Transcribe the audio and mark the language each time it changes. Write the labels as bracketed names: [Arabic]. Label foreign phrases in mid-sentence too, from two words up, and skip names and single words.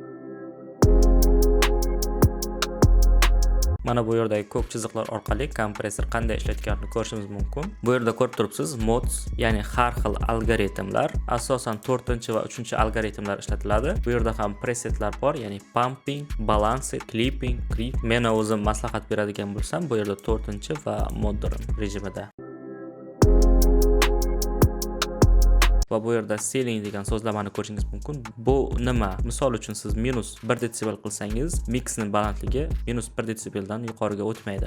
[Uzbek] Mana bu yerdagi ko'k chiziqlar orqali kompressor qanday ishlayotganini ko'rishimiz mumkin. Bu yerda ko'rib turibsiz, mods, ya'ni har xil algoritmlar, asosan 4 va 3 algoritmlar ishlatiladi. Bu yerda ham presetlar bor, ya'ni [English] pumping, balance, clipping, creep. [Uzbek] Men o'zim maslahat beradigan bo'lsam, bu yerda 4 va modern rejimida. Va bu yerda ceiling degan so'zlamani ko'rishingiz mumkin. Bu nima? Misol uchun siz -1 desibel qilsangiz, mixning balandligi -1 desibeldan yuqoriga o'tmaydi.